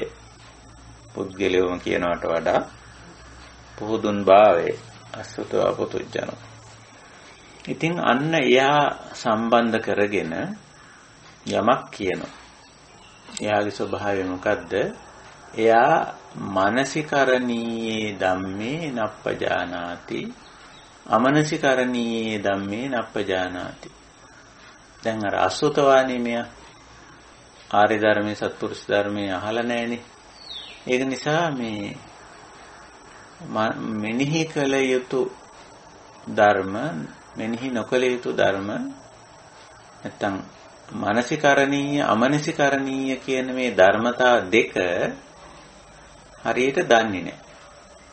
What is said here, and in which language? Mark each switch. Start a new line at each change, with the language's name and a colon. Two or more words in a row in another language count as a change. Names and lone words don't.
Sinhala: පුද්ගලයෝම කියනවට වඩා පුහුදුන් භාවය
Pali: අසුතවා පුතුජ්ජනෝ.
Sinhala: ඉතින් අන්න එයා සම්බන්ධ කරගෙන යමක් කියනවා. එයාගේ ස්වභාවය මොකද්ද?
Pali: එයා මානසිකරණීයේ ධම්මේ නප්පජානාති අමනසිකරණීයේ ධම්මේ නප්පජානාති.
Sinhala: දැන් අර අසුතවානේ මෙයා ආර්ය ධර්මයේ සත්පුරුෂ ධර්මයේ අහලා නැහෙනේ. ඒක නිසා මේ මෙනෙහි කළ යුතු ධර්ම මෙනෙහි නොකළ යුතු ධර්ම නැත්තම් මානසිකරණීය අමනසිකරණීය කියන මේ ධර්මතා දෙක හරියට දන්නේ නැහැ.